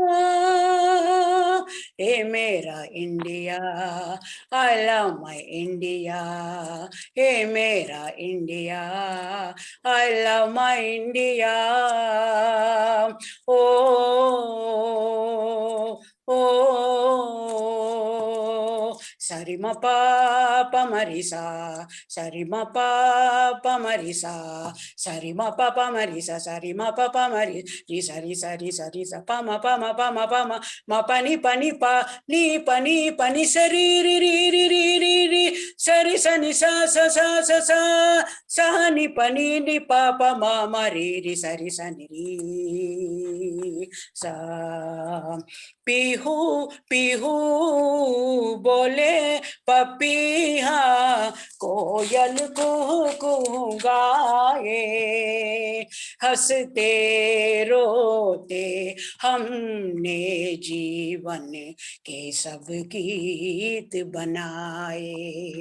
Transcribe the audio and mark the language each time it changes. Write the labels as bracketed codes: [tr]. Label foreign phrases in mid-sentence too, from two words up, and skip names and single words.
[hi] ये मेरा इंडिया, [en] I love my India. [hi] ये मेरा इंडिया, [en] I love my India. [hi] ओ ओ सारे sari ma pa marisa, sari ma pa marisa, sari ma pa marisa, sari ma pa mari, ri sari sa ma pa ma pa ni sari ri sari sa ni sa ni pa ma ri sari sa ni ri sa. पीहू पीहू बोले पपीहा, कोयल कुहू कुहू गाए, हंसते रोते हमने जीवन के सब गीत बनाए।